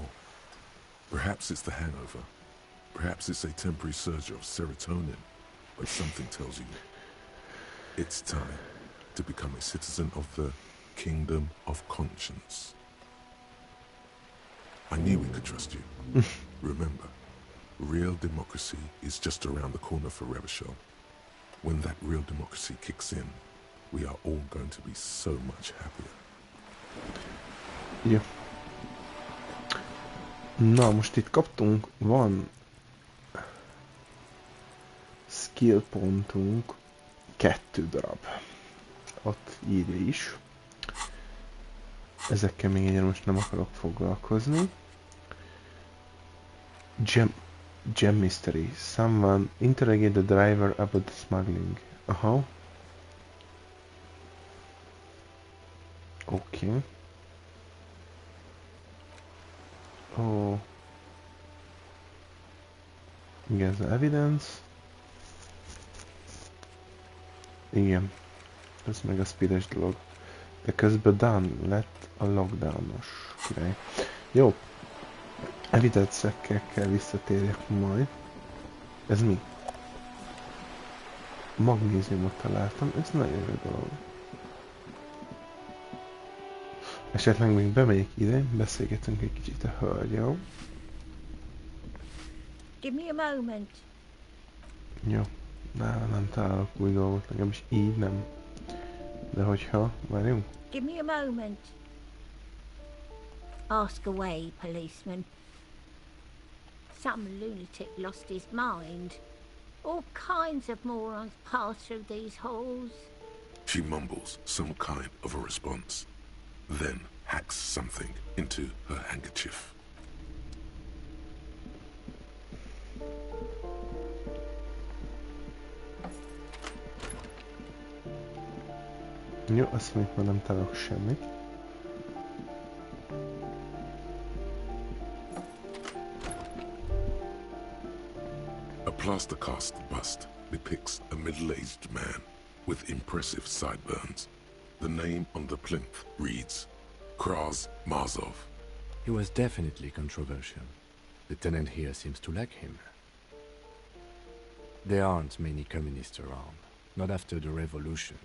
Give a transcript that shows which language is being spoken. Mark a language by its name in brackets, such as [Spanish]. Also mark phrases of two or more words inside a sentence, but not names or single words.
[English] Perhaps it's the hangover. Perhaps it's a temporary surge of serotonin, but something tells you it's time to become a citizen of the Kingdom of Conscience. I knew we could trust you. Remember, real democracy is just around the corner for Revachol. When that real democracy kicks in, we are all going to be so much happier. [Hungarian] Jó. Na, most itt kaptunk, van skill pontunk 2 darab. Ott írja is. Ezekkel még egyre most nem akarok foglalkozni. [English] Gem mystery. Someone interrogate the driver about the smuggling. Aha. Okay. Oh. [Hungarian] Igen, az evidence. Igen. Ez meg a speedes dolog. De közben Dan lett a lockdownos király. Jó. Evidence-ekkel kell visszatérjek majd. Ez mi? Magnéziumot találtam, ez nagyon jó dolog. Esetleg még bemegyek ide, beszélgetünk egy kicsit a hölgyel. [English] Give me a moment. [Hungarian] Jó, nála nem találok új dolgot, legalábbis így nem. De hogyha, várjunk? [English] Give me a moment. Ask away, policeman. Some lunatic lost his mind. All kinds of morons pass through these halls. She mumbles some kind of a response, then hacks something into her handkerchief. [Hungarian] Jó, azt még már nem találok semmit. [English] A plaster cast bust depicts a middle-aged man with impressive sideburns. The name on the plinth reads Kraz Marzov. He was definitely controversial. The tenant here seems to like him. There aren't many communists around, not after the revolution.